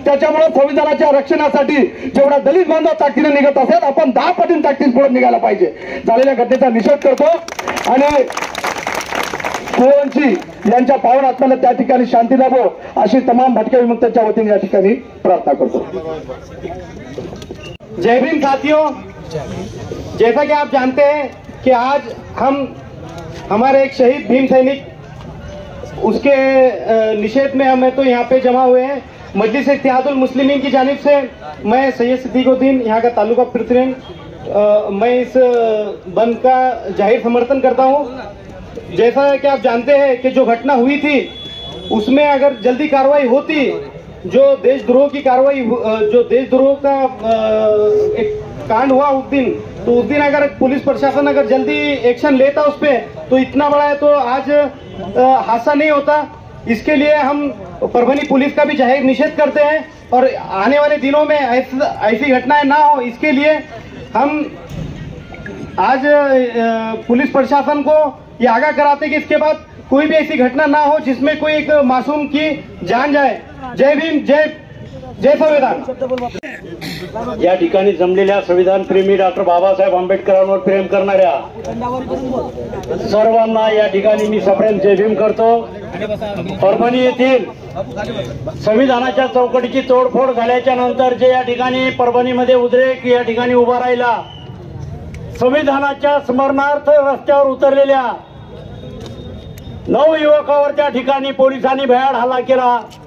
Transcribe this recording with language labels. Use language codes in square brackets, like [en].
[mr] त्याच्यामुळे संविधानाच्या रक्षणासाठी जेवढा दलित बांधव ताकदीने निघत असेल, आपण 10 पटीने ताकदीने पुढे निघायला पाहिजे। झालेल्या घटनेचा निषेध करतो आणि सोळंकी यांच्या पावन आत्म्याला त्या ठिकाणी शांती लाभो अशी तमाम भटक्या विमुक्तांच्या वतीने या ठिकाणी प्रार्थना करतो। [hi] जय भीम साथियों, जैसा कि आप जानते हैं कि आज हम हमारे एक शहीद भीम सैनिक उसके निषेध में हमें तो यहाँ पे जमा हुए हैं। मजलिस इत्तेहादुल मुस्लिमीन की जानिब से मैं सैयद सिद्दीकुद्दीन यहाँ का तालुका प्रेसिडेंट, मैं इस बंद का जाहिर समर्थन करता हूँ। जैसा कि आप जानते हैं कि जो घटना हुई थी उसमें अगर जल्दी कार्रवाई होती, जो देशद्रोह की कार्रवाई, जो देशद्रोह का एक कांड हुआ उस दिन, तो उस दिन अगर पुलिस प्रशासन अगर जल्दी एक्शन लेता उस पे, तो इतना बड़ा है तो आज हादसा नहीं होता। इसके लिए हम परभनी पुलिस का भी जाहिर निषेध करते हैं और आने वाले दिनों में ऐसी घटनाएं ना हो, इसके लिए हम आज पुलिस प्रशासन को ये आगाह कराते कि इसके बाद कोई भी ऐसी घटना ना हो जिसमें कोई एक मासूम की जान जाए। जय भीम, जय संविधान। [mr] या ठिकाणी जमलेल्या संविधान प्रेमी डॉक्टर बाबासाहेब आंबेडकरांवर प्रेम करणाऱ्या सर्वांना या ठिकाणी मी सप्रेम जय भीम करतो। परभणी येथील संविधानाच्या चौकटीची तोडफोड झाल्याच्या नंतर जे या ठिकाणी परभणीमध्ये उद्रेक या ठिकाणी उभा राहिला, संविधानाच्या स्मरणार्थ रस्त्यावर उतरलेल्या 9 युवकावर त्या ठिकाणी पोलिसांनी भयाड हल्ला केला।